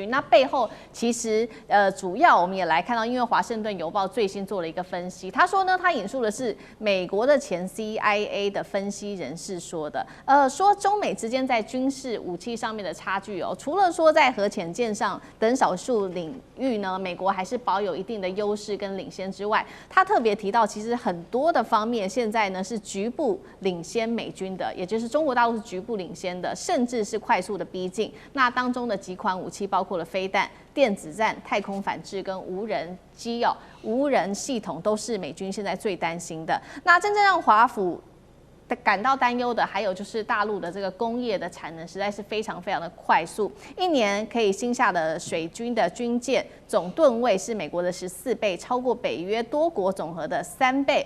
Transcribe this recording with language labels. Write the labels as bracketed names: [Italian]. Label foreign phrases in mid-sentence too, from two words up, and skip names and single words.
[Chinese] 那背後其實主要我們也來看到，因為華盛頓郵報最新做了一個分析，他說呢，他引述的是美國的前 CIA 的分析人士說的，說中美之间在軍事武器上面的差距哦，除了說在核潛艦上等少數領域呢，美國還是保有一定的優勢跟領先之外，他特別提到，其實很多的方面現在呢是局部領先美軍的，也就是中國大陸是局部領先的，甚至是快速的逼近。那當中的幾款武器包括了飛彈、電子戰、太空反制跟無人機哦，無人系統都是美軍現在最擔心的。那真正讓華府感到擔憂的，還有就是大陸的這個工業的產能實在是非常非常的快速，一年可以新下的水軍的軍艦總噸位是美國的14倍，超過北約多國總和的3倍。